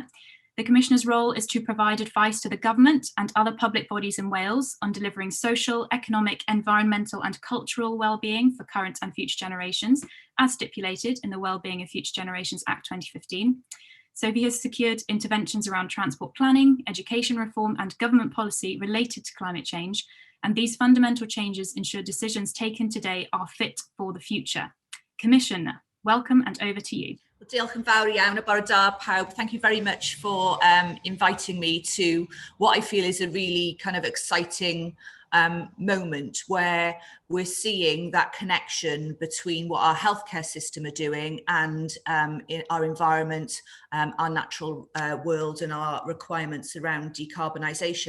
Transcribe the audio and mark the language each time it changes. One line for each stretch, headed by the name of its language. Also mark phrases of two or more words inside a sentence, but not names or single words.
English: The Commissioner's role is to provide advice to the government and other public bodies in Wales on delivering social, economic, environmental and cultural wellbeing for current and future generations, as stipulated in the Wellbeing of Future Generations Act 2015. Sophie has secured interventions around transport planning, education reform and government policy related to climate change, and these fundamental changes ensure decisions taken today are fit for the future. Commissioner, welcome and over to you.
Welsh: Diolch yn fawr iawn, a bore da pawb.
English: Thank you very much for inviting me to what I feel is a really kind of exciting moment where we're seeing that connection between what our healthcare system are doing and in our environment, our natural world and our requirements around decarbonisation.